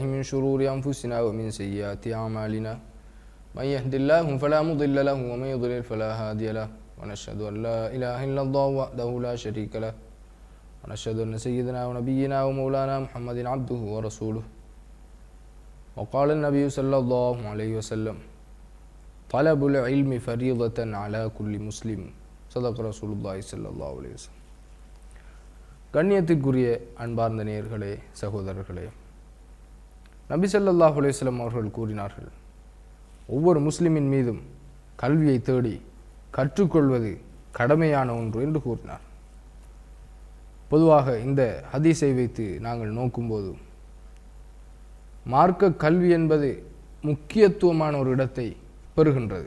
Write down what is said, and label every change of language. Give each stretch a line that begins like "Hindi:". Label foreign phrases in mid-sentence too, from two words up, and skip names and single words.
Arabic: من شرور أنفسنا ومن سيئات أعمالنا من يهد الله فلا مضل له ومن يضلل فلا هادي له ونشهد أن لا إله إلا الله وحده لا شريك له ونشهد أن سيدنا ونبينا ومولانا محمد عبده ورسوله. وقال النبي صلى الله عليه وسلم طلب العلم فريضة على كل مسلم صدق رسول الله صلى الله عليه وسلم.
Tamil: கண்ணியத்திற்குரிய அன்பார்ந்த நேயர்களே, சகோதரர்களே, நபி
Arabic: صلى الله عليه وسلم
Tamil: அவர்கள் கூறினார்கள், ஒவ்வொரு முஸ்லிமின் மீதும் கல்வியை தேடி கற்றுக்கொள்வது கடமையான ஒன்று என்று கூறினார். பொதுவாக இந்த ஹதீஸை வைத்து நாங்கள் நோக்கும்போது மார்க்க கல்வி என்பது முக்கியத்துவமான ஒரு இடத்தை பெறுகின்றது.